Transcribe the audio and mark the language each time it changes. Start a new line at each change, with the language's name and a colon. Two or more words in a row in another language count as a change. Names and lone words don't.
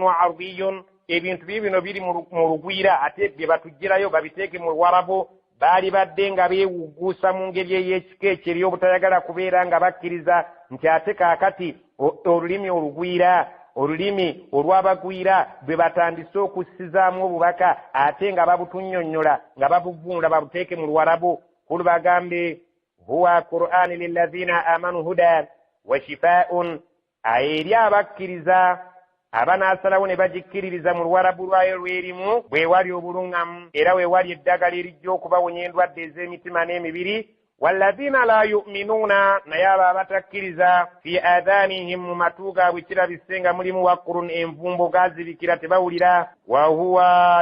Arabic: وعربي
Ganda: ebintu bino biri mu lugwira ate bye batugirayo babiteeke mu lwarabu baali badde nga beewugguusa mu ngeri ey'ekikeeki eri obutayagala kubeera nga bakkiriza nti ate kaakati olulimi olugwira olulimi olw'abagwira bwe batandise okussizaamu obubaka ate nga babutunnyonnyola nga babuvunula babuteeke mu lwarabu kulu bagambe
Arabic: هو قرآن للذين آمنوا هدى وشفاء
Ganda: eri abakkiriza abanaasalawo ne bagikkiririza mu lwarabu lwayo lwerimu bwe wali obuluŋŋamu era we wali eddagala erijja okubawonya endwadde ez'emitima n'emibiri
Arabic: والذين لا يؤمنون
Ganda: naye abo abatakkiriza
Arabic: في آذانهم
Ganda: mu matu gaabwe kirabise nga mulimu waqurun envumbo gaazibikira tebawulira
Arabic: وهو